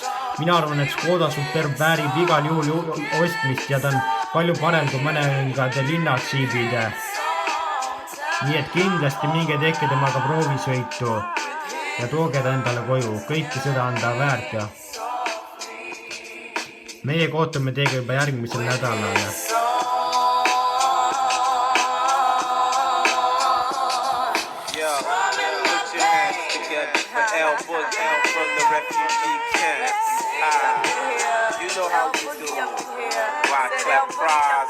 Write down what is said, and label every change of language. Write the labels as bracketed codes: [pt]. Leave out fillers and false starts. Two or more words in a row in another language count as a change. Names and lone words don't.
[et] Mina arvan, et Škoda Superb väärib igal juhul ostmist ja ta on palju parem kui mõningad linnatsiibid. Nii et kindlasti minge tehke temaga proovisõitu ja tooge ta endale koju. Kõike seda on ta väärt ja meie kohtume teiega juba järgmisel nädalal. [en] From the refugee camps. You know how we do. Why clap prize?